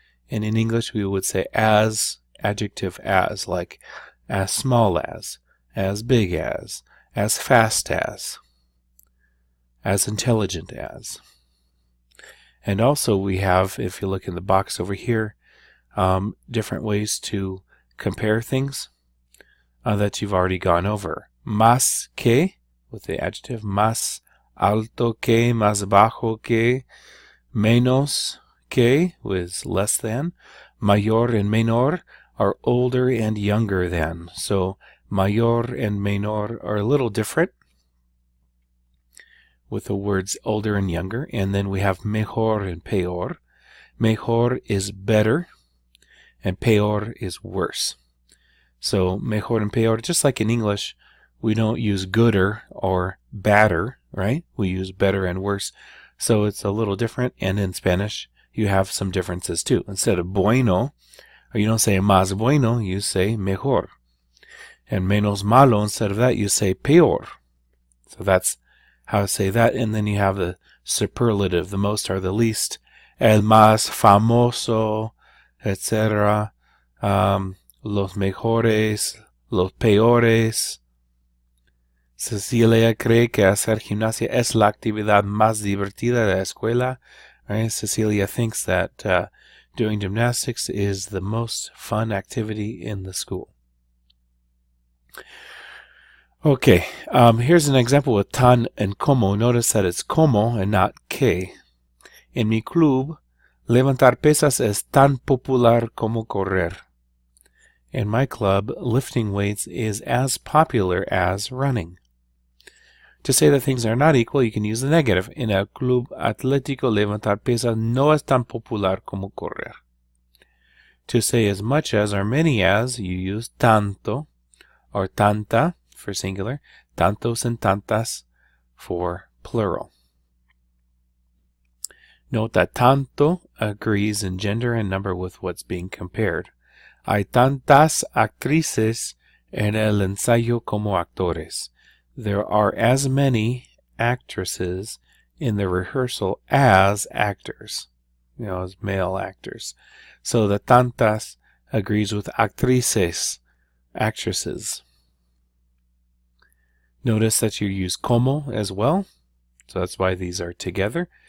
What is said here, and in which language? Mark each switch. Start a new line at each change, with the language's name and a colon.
English: And in English we would say as, adjective as, like as small as big as fast as intelligent as. And also we have, if you look in the box over here, different ways to compare things that you've already gone over.
Spanish: Más que,
English: with the adjective,
Spanish: más alto que, más bajo que, menos que,
English: with less than. Mayor and menor are older and younger than. So mayor and menor are a little different with the words older and younger. And then we have mejor and peor. Mejor is better, and peor is worse. So mejor and peor, just like in English, we don't use gooder or badder, right? We use better and worse. So it's a little different. And in Spanish, you have some differences too. Instead of bueno, or you don't say
Spanish: más bueno,
English: you say mejor. And
Spanish: menos malo,
English: instead of that, you say peor. So that's how to say that. And then you have the superlative, the most or the least,
Spanish: el más famoso,
English: etc.
Spanish: Los mejores, los peores. Cecilia cree que hacer gimnasia es la actividad más divertida de la escuela.
English: Right? Cecilia thinks that doing gymnastics is the most fun activity in the school. Okay, here's an example with tan and como. Notice that it's como and not que.
Spanish: En mi club, levantar pesas es tan popular como correr.
English: In my club, lifting weights is as popular as running. To say that things are not equal, you can use the negative.
Spanish: En el club atlético, levantar pesas no es tan popular como correr.
English: To say as much as or many as, you use tanto or tanta for singular, tantos and tantas for plural. Note that tanto agrees in gender and number with what's being compared.
Spanish: Hay tantas actrices en el ensayo como actores.
English: There are as many actresses in the rehearsal as actors, as male actors. So the tantas agrees with actrices, actresses. Notice that you use como as well, so that's why these are together.